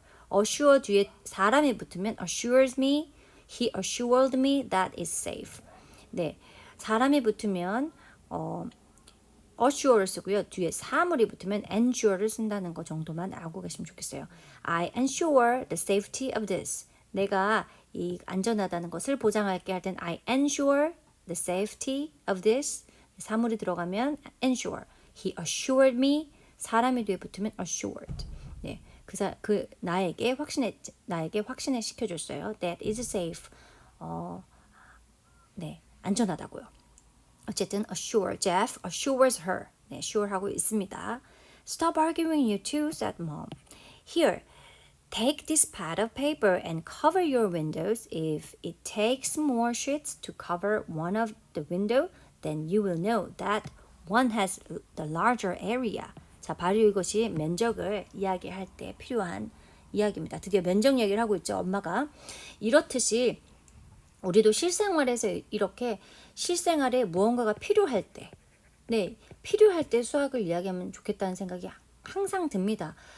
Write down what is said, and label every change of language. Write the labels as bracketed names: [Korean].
[English] assure [Korean] 뒤에 사람이 붙으면 [English] assures me, he assured me that is safe. [Korean] 네, 사람이 붙으면 assure를 쓰고요. 뒤에 사물이 붙으면 ensure를 쓴다는 거 정도만 알고 계시면 좋겠어요. [English] I ensure the safety of this. [Korean] 내가 이 안전하다는 것을 보장할게 할 땐 [English] I ensure the safety of this. [Korean] 사물이 들어가면 ensure. [English] He assured me. [Korean] 사람이 뒤에 붙으면 assured. 네, 나에게 확신을 시켜줬어요. [English] That is safe. [Korean] 네, 안전하다고요. [English] 어쨌든 assure, Jeff assures her. [Korean] 네, assure 하고 있습니다. [English] Stop arguing, you two, said mom. Here, take this pad of paper and cover your windows. If it takes more sheets to cover one of the window, then you will know that one has the larger area. [Korean] 자, 바로 이것이 면적을 이야기할 때 필요한 이야기입니다. 드디어 면적 얘기를 하고 있죠. 엄마가 이렇듯이 우리도 실생활에서 이렇게 실생활에 무언가가 필요할 때, 네, 필요할 때 수학을 이야기하면 좋겠다는 생각이 항상 듭니다.